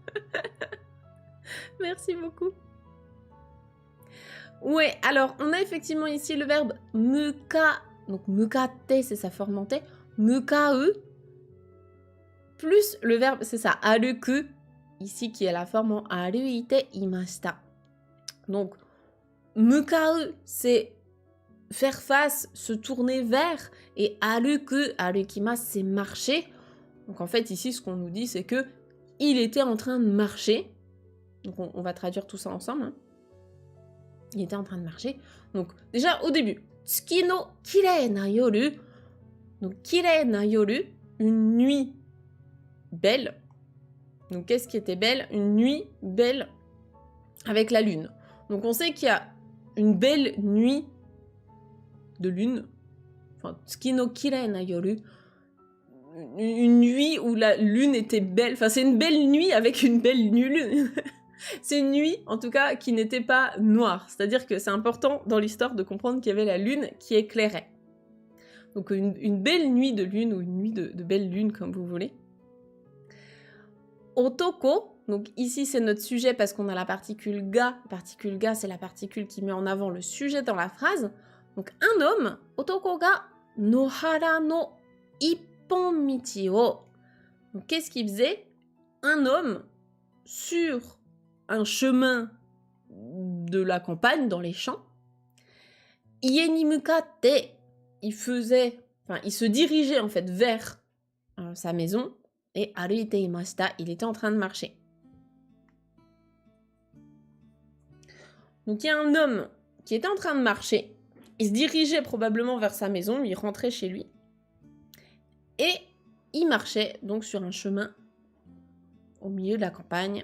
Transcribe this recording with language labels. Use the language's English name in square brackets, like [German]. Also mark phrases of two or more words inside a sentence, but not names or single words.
[French] Merci beaucoup. Ouais, alors, on a effectivement ici le verbe muka. Donc, mukatte, c'est sa forme montée. Mukau. Plus le verbe, c'est ça, aruku. Ici, qui est la forme en [Japanese] 歩いていました. [French] Donc, mukau, c'est faire face, se tourner vers. Et [Japanese] 歩く、歩きます, [French] c'est marcher. Donc, en fait, ici, ce qu'on nous dit, c'est que il était en train de marcher. Donc, on va traduire tout ça ensemble. Hein. Il était en train de marcher. Donc, déjà, au début, [Japanese] 月のきれいな夜. Donc, きれいな夜, [French] une nuit belle. Donc, qu'est-ce qui était belle? Une nuit belle avec la lune. Donc, on sait qu'il y a une belle nuit de lune. Enfin, [Japanese] 月のきれいな夜. [French] Une nuit où la lune était belle. Enfin, c'est une belle nuit avec une belle lune. C'est une nuit, en tout cas, qui n'était pas noire. C'est-à-dire que c'est important dans l'histoire de comprendre qu'il y avait la lune qui éclairait. Donc une belle nuit de lune ou une nuit de belle lune, comme vous voulez. Otoko, donc ici c'est notre sujet parce qu'on a la particule ga. La particule ga, c'est la particule qui met en avant le sujet dans la phrase. Donc un homme, [Japanese] 男が野原の一本道を. [French] Donc qu'est-ce qu'il faisait? Un homme sur un chemin de la campagne, dans les champs. [Japanese] 家に向かって, [French] il se dirigeait en fait vers sa maison. [Japanese] Et 歩いていました, [French] il était en train de marcher. Donc il y a un homme qui était en train de marcher. Il se dirigeait probablement vers sa maison, il rentrait chez lui. Et il marchait donc sur un chemin au milieu de la campagne.